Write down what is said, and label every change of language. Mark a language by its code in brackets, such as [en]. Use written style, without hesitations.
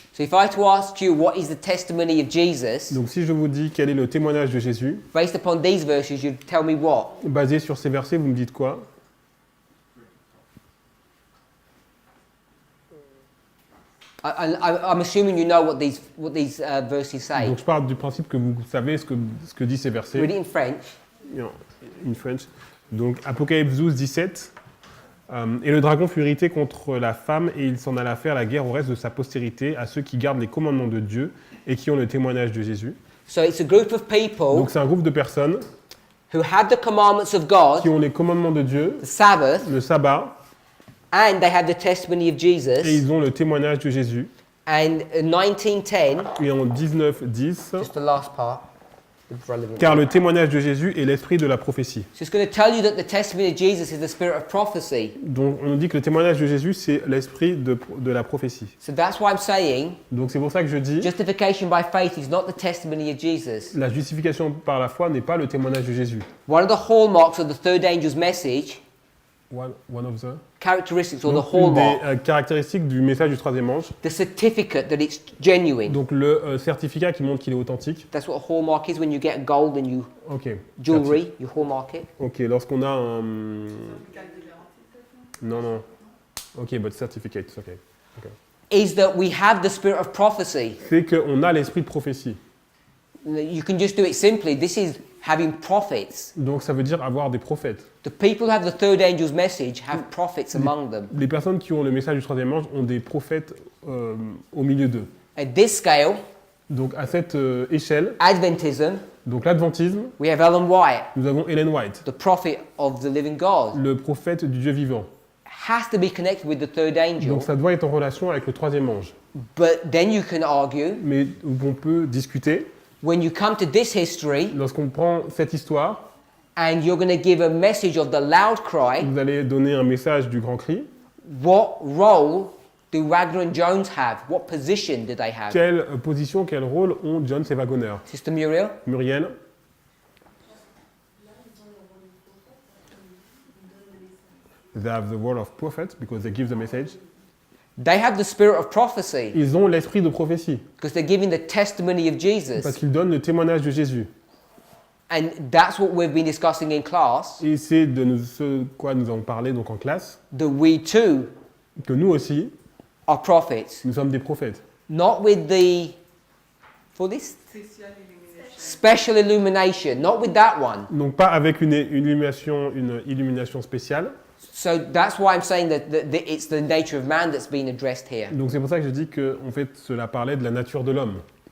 [en] So if I had to ask you what is the testimony of Jesus, [fr] Donc si je vous dis quel est le témoignage de Jésus, [en] based upon these verses, you'd tell me what? [fr] basé sur ces versets, vous me dites quoi? [en] I'm assuming you know what these verses say. [fr] Donc je pars du principe que vous savez ce que disent ces versets. [en] Read it in French. In French. [fr] Donc Apocalypse 12, 17. Et le dragon fut irrité contre la femme et il s'en alla faire la guerre au reste de sa postérité, à ceux qui gardent les commandements de Dieu et qui ont le témoignage de Jésus. [en] So it's a group of people [fr] Donc c'est un groupe de personnes [en] who have the commandments of God, [fr] qui ont les commandements de Dieu, [en] the Sabbath, [fr] le sabbat, [en] and they have the testimony of [fr] et [en] Jesus. [fr] ils ont le témoignage de Jésus. [en] And in 19:10, [fr] Et en 19, 10, [en] just the last part, the relevant. [fr] car le témoignage de Jésus est l'esprit de la prophétie. [en] So it's going to tell you that the testimony of Jesus is the spirit of prophecy. [fr] Donc on nous dit que le témoignage de Jésus, c'est l'esprit de la prophétie. [en] So that's why I'm saying [fr] Donc c'est pour ça que je dis, [en] justification by faith is not the testimony of Jesus. [fr] la justification par la foi n'est pas le témoignage de Jésus. [en] One of the hallmarks of the third angel's message One of the characteristics or [fr] Donc, [en] the [fr] une des [en] hallmark, [fr] caractéristiques du message du troisième ange. [en] the certificate that it's genuine. [fr] Donc le certificat qui montre qu'il est authentique. [en] That's what a hallmark is when you get gold and you Ok. jewelry, you hallmark it. [fr] Ok, lorsqu'on a un... Certificat de garantie, peut-être? Non, non. [en] Ok, but certificate, ok. Is that we have the spirit of prophecy. [fr] C'est qu'on a l'esprit de prophétie. [en] You can just do it simply. This is having prophets. [fr] Donc ça veut dire avoir des prophètes. [en] The people who have the third angel's message have prophets among them. [fr] Les personnes qui ont le message du troisième ange ont des prophètes au milieu d'eux. [en] At this scale, [fr] Donc à cette échelle, [en] Adventism, [fr] donc l'adventisme, [en] we have Ellen White, [fr] nous avons Ellen White, [en] the prophet of the living God. [fr] le prophète du Dieu vivant. [en] Has to be connected with the third angel. [fr] Donc ça doit être en relation avec le troisième ange. [en] But then you can argue, [fr] Mais on peut discuter, [en] when you come to this history [fr] lorsqu'on prend cette histoire, [en] and you're going to give a message of the loud cry, [fr] vous allez donner un message du grand cri. [en] what role do Wagner and Jones have? What position do they have? [fr] Quelle position, quel rôle ont Jones et Wagner? [en] Sister Muriel? [fr] Muriel? [en] They have the role of prophet because they give the message. They have the spirit of prophecy [fr] Ils ont l'esprit de prophétie [en] because they're giving the testimony of [fr] parce [en] Jesus. [fr] qu'ils donnent le témoignage de Jésus. [en] And that's what we've been discussing in class, [fr] Et c'est de ce quoi nous avons parlé donc en classe, [en] that we too [fr] que nous aussi, [en] are prophets. [fr] nous sommes des prophètes. [en] Not with the, for this, [fr] Spécial illumination. [en] special illumination, not with that one. [fr] Donc pas avec une illumination spéciale. [en] So that's why I'm saying that it's the nature of man that's been addressed here. [fr] Donc c'est pour ça que je dis que en fait cela parlait de la nature de l'homme.